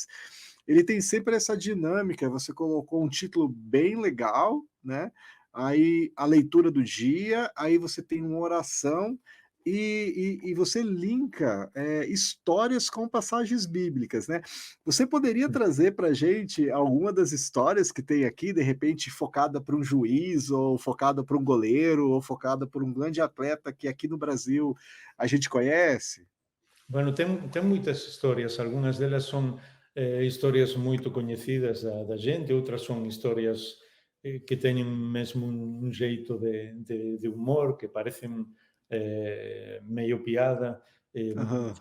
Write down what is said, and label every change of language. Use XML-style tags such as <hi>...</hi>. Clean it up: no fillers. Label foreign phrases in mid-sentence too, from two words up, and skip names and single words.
<pt>Ele tem sempre essa dinâmica, você colocou um título bem legal, né, aí a leitura do dia, aí você tem uma oração, e você linka, histórias com passagens bíblicas, né. Você poderia trazer para a gente alguma das histórias que tem aqui, de repente focada para um juiz, ou focada para um goleiro, ou focada por um grande atleta que aqui no Brasil a gente conhece?</pt> <gl>Bueno, ten moitas historias, algunhas delas son historias moito coñecidas da xente, outras son historias que teñen mesmo un xeito de humor, que parecen medio piada. Aham.</gl>